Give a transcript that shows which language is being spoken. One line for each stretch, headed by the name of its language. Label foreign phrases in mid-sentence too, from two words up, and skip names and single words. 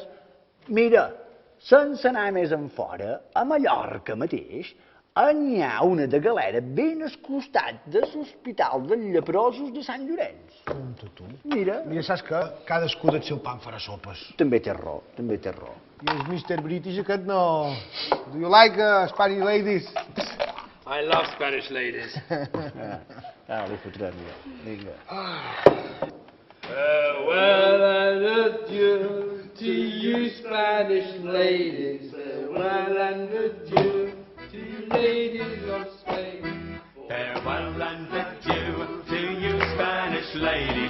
Catalan: Mira, sense anar més en fora, a Mallorca mateix, n'hi ha una de galera ben al costat de l'Hospital dels Lleprosos de Sant Llorenç. Compte tu. Mira. Mira, saps que cadascú del seu pan farà sopes. També té raó, també té raó. I el Mr. British aquest no...
English: Do you like Spanish ladies? I love Spanish ladies.
Catalan: Li fotrem jo. Vinga.
English: Farewell and adieu to you Spanish ladies. Farewell and adieu to you ladies of Spain. Farewell and adieu to you Spanish ladies.